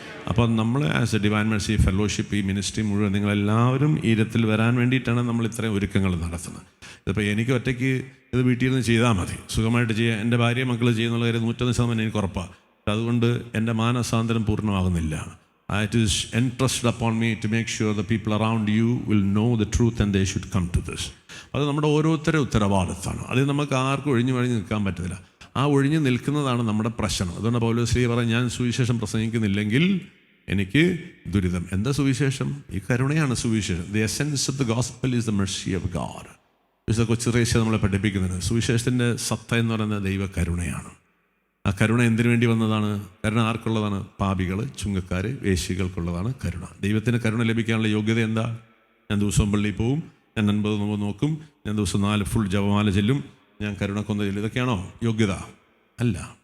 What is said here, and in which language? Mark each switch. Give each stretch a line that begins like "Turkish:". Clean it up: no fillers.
Malayalam: അപ്പോൾ നമ്മൾ as A divine mercy fellowship, ഈ മിനിസ്ട്രി മുഴുവൻ നിങ്ങളെല്ലാവരും ഈ ഇരത്തിൽ വരാൻ വേണ്ടിയിട്ടാണ് നമ്മൾ ഇത്രയും ഒരുക്കങ്ങൾ നടത്തുന്നത്. ഇതിപ്പോൾ എനിക്ക് ഒറ്റയ്ക്ക് ഇത് വീട്ടിൽ നിന്ന് ചെയ്താൽ മതി, സുഖമായിട്ട് ചെയ്യാം. എൻ്റെ ഭാര്യ മക്കൾ ചെയ്യുന്നുള്ള കാര്യം 100% എനിക്ക് ഉറപ്പാണ്. അതുകൊണ്ട് എൻ്റെ മാനസാന്തരം പൂർണ്ണമാകുന്നില്ല.
English: It is entrusted upon me to make sure the people around you will know the truth and they should come to this.
Malayalam: അത് നമ്മുടെ ഓരോരുത്തരുടെ ഉത്തരവാദിത്തമാണ്. അത് നമുക്ക് ആർക്കും ഒഴിഞ്ഞു നിൽക്കാൻ പറ്റത്തില്ല. ആ ഒഴിഞ്ഞു നിൽക്കുന്നതാണ് നമ്മുടെ പ്രശ്നം. അതുകൊണ്ട് പൗലോസ് പറയും, ഞാൻ സുവിശേഷം പ്രസംഗിക്കുന്നില്ലെങ്കിൽ എനിക്ക് ദുരിതം. എന്താ സുവിശേഷം? ഈ കരുണയാണ് സുവിശേഷം.
English: The essence of the gospel is the mercy of God.
Malayalam: വിശുദ്ധ കൊച്ചുറേശ്യ നമ്മളെ പഠിപ്പിക്കുന്നത് സുവിശേഷത്തിൻ്റെ സത്ത എന്ന് പറയുന്നത് ദൈവ കരുണയാണ്. ആ കരുണ എന്തിനു വേണ്ടി വന്നതാണ്? കരുണ ആർക്കുള്ളതാണ്? പാപികൾ, ചുങ്കക്കാർ, വേശ്യകൾക്കുള്ളതാണ് കരുണ. ദൈവത്തിന് കരുണ ലഭിക്കാനുള്ള യോഗ്യത എന്താ? ഞാൻ ദിവസവും പള്ളിയിൽ പോവും, ഞാൻ 50 നോക്കും, ഞാൻ ദിവസം 4 ഫുൾ ജപമാല ചെല്ലും, ഞാൻ കരുണക്കൊന്ത ചെല്ലും. ഇതൊക്കെയാണോ യോഗ്യത? അല്ല.